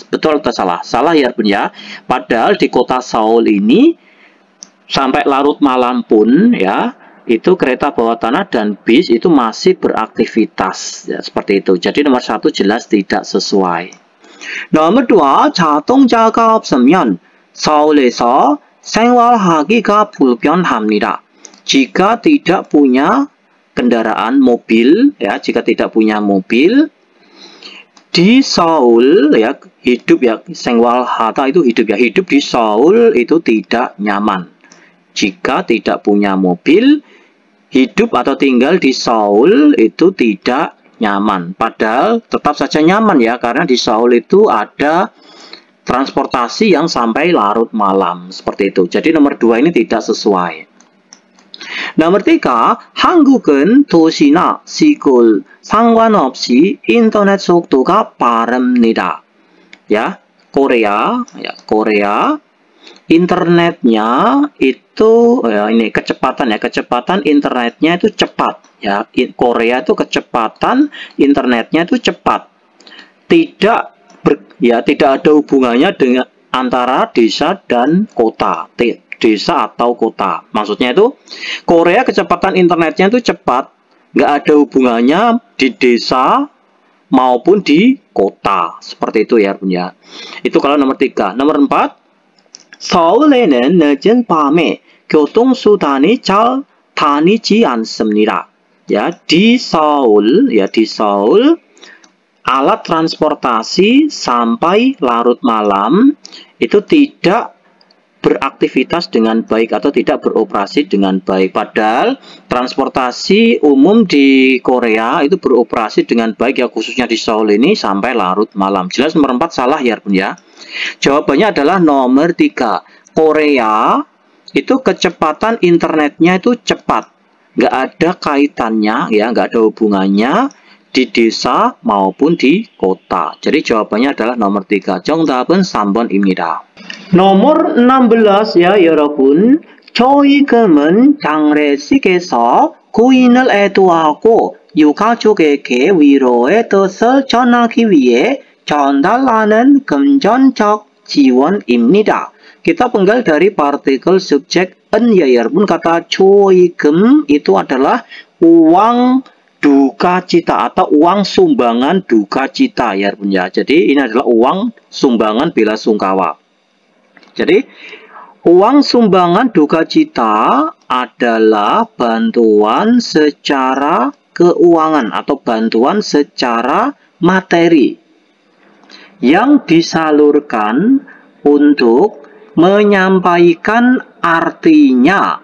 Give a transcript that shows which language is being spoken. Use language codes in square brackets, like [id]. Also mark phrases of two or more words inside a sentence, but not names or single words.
[id] Betul atau salah? Salah ya Bun ya. Padahal di kota Seoul ini sampai larut malam pun ya, itu kereta bawah tanah dan bis itu masih beraktivitas ya, seperti itu. Jadi nomor 1 jelas tidak sesuai. Nomor 2, [ko] 자동차가 없으면 서울에서 생활하기가 불편합니다. [id] Jika tidak punya kendaraan mobil ya, jika tidak punya mobil di Seoul ya, hidup ya, 생활하다 itu hidup ya, hidup di Seoul itu tidak nyaman. Jika tidak punya mobil, hidup atau tinggal di Seoul itu tidak nyaman. Padahal tetap saja nyaman ya, karena di Seoul itu ada transportasi yang sampai larut malam seperti itu. Jadi nomor 2 ini tidak sesuai. Nomor 3, [ko] 한국은 도시나 시골 상관없이 인터넷 속도가 빠릅니다. [id] Ya, Korea internetnya itu ya, ini kecepatan ya, kecepatan internetnya itu cepat ya. Korea itu kecepatan internetnya itu cepat. Tidak ada hubungannya dengan antara desa dan kota. desa atau kota. Maksudnya itu Korea kecepatan internetnya itu cepat, nggak ada hubungannya di desa maupun di kota. Seperti itu ya punya. Itu kalau nomor 3. Nomor 4, [ko] 서울에는 늦은 밤에 교통수단이 잘 다니지 않습니다. [id] Ya, di Seoul alat transportasi sampai larut malam itu tidak beraktivitas dengan baik atau tidak beroperasi dengan baik. Padahal transportasi umum di Korea itu beroperasi dengan baik ya, khususnya di Seoul ini sampai larut malam. Jelas nomor 4 salah ya pun ya. Jawabannya adalah nomor 3. Korea itu kecepatan internetnya itu cepat. Nggak ada kaitannya ya, nggak ada hubungannya di desa maupun di kota. Jadi jawabannya adalah nomor 3. [ko] 정답은 3번입니다. [id] nomor 16 ya [ko] 여러분. 조이금은 장례식에서 고인을 애도하고 유가족에게 위로의 뜻을 전하기 위해 전달하는 금전적 지원입니다. [id] Kita penggal dari partikel subjek en ya [ko] 여러분. [id] Kata 조이금 itu adalah uang duka cita atau uang sumbangan duka cita ya pun ya. Jadi ini adalah uang sumbangan bela sungkawa. Jadi uang sumbangan duka cita adalah bantuan secara keuangan atau bantuan secara materi yang disalurkan untuk menyampaikan artinya.